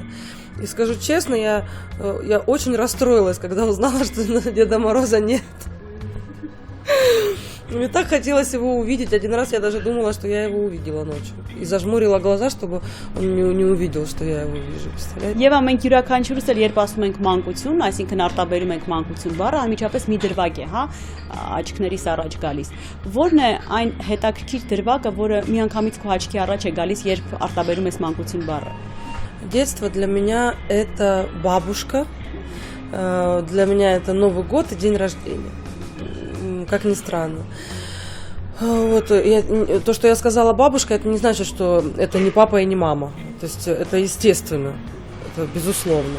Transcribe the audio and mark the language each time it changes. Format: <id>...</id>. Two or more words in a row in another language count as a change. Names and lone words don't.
<ru>И скажу честно, я очень расстроилась, когда узнала, что Деда Мороза нет. Мне так хотелось его увидеть. Один раз я даже думала, что я его увидела ночью. И зажмурила глаза, чтобы он не увидел, что я его вижу. Представляете?</ru> <hy>Եվ ամենք յուրաքանչյուրս էլ երբ ասում ենք մանկություն, այսինքն արտաբերում ենք մանկություն բառը, անմիջապես մի դրվագ է, հա, աչքներիս առաջ գալիս։ Որն է այն հետաքրքիր դրվագը, որը միանգամից քո աչքի առաջ է գալիս, երբ արտաբերում ես մանկություն բառը։</hy> <ru>Детство для меня это бабушка, для меня это Новый год и день рождения. Как ни странно. Вот, то, что я сказала бабушка, это не значит, что это не папа и не мама. То есть это естественно, это безусловно.</ru>